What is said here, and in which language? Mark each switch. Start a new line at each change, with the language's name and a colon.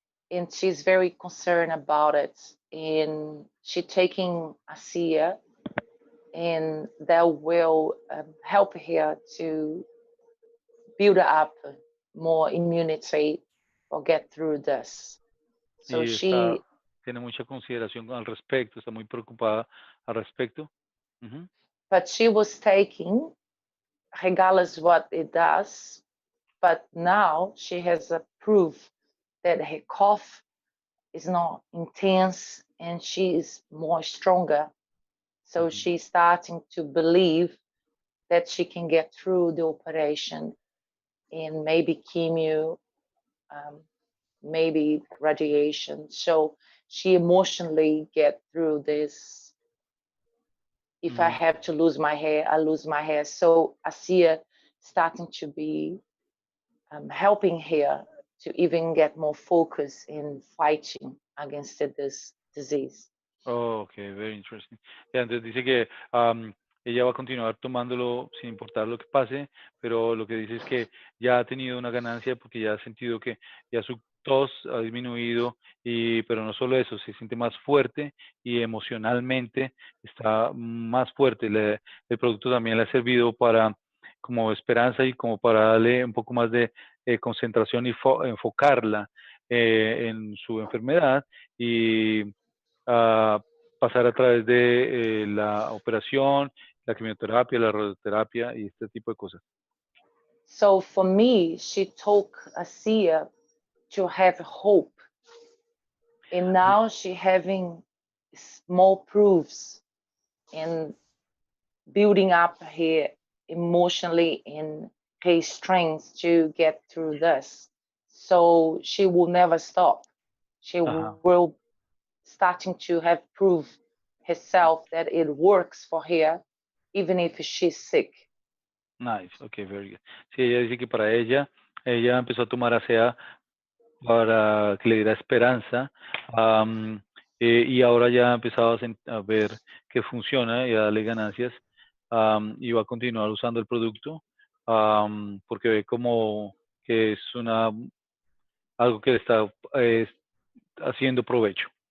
English: And she's very concerned about it. And she's taking ASEA, and that will help her to build up more immunity or get through this. So she
Spanish: tiene mucha consideración al respecto, está muy preocupada al respecto.
English: But she was taking, regardless what it does, but now she has a proof that her cough is not intense and she is more stronger. So she's starting to believe that she can get through the operation and maybe chemo, maybe radiation. So she emotionally get through this. If I have to lose my hair, I lose my hair. So ASEA starting to be helping her to even get more focus in fighting against this disease. Oh, okay, very interesting.
Spanish: Entonces dice que ella va a continuar tomándolo sin importar lo que pase, pero lo que dice es que ya ha tenido una ganancia porque ya ha sentido que ya su tos ha disminuido, pero no solo eso, se siente más fuerte y emocionalmente está más fuerte. El producto también le ha servido para como esperanza y como para darle un poco más de concentración y enfocarla en su enfermedad y pasar a través de la operación, la quimioterapia, la radioterapia y este tipo de cosas.
English: So for me, she took ASEA to have hope, and now she having small proofs and building up her emotionally and her strength to get through this. So she will never stop. She will starting to have proof herself that it works for her, even if she's sick. Nice, okay, very good.
Spanish: Sí, ella dice que para ella empezó a tomar ASEA para que le diera esperanza y ahora ya ha empezado a ver que funciona y a darle ganancias y va a continuar usando el producto porque ve como que es algo que le está haciendo provecho.